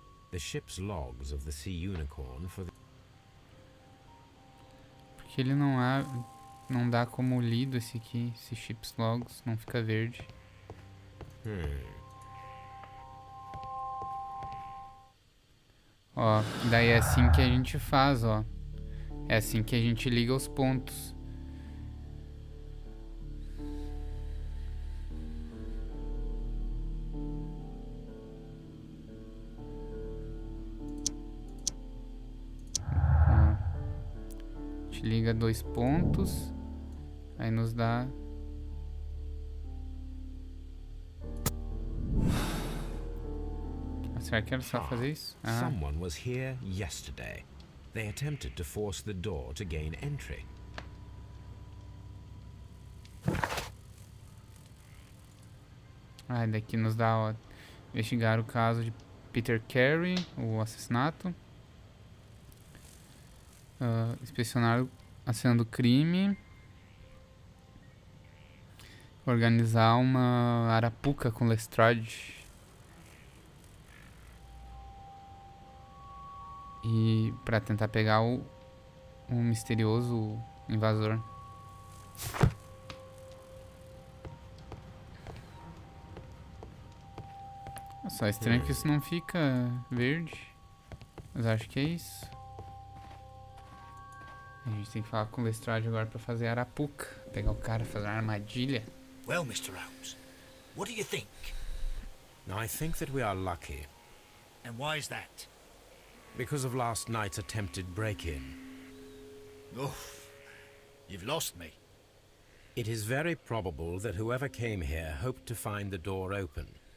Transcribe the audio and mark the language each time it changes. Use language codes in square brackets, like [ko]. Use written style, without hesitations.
[en] The ship's logs of the Sea Unicorn for the... [pt] Porque ele não dá como lido esse aqui, esse chips logs, não fica verde. Ó, daí é assim que a gente faz, ó. É assim que a gente liga os pontos. Liga 2 pontos, aí nos dá será que era só fazer isso? [en] Someone was here yesterday. They attempted to force the door to gain entry. [pt] Daqui nos dá, ó, investigar o caso de Peter Carey, o assassinato. inspecionar a cena do crime. Organizar uma arapuca com Lestrade. E pra tentar pegar o misterioso invasor. Só estranho que isso não fica verde. Mas acho que é isso. A gente tem que falar com o Lestrade agora pra fazer a arapuca. Pegar o cara, fazer uma armadilha. [en] Well, Mr. Holmes, what do you think? I think that we are lucky And why is that? because of last night's attempted break-in. Oof, you've lost me. It is very probable that whoever came here hoped to find the door open.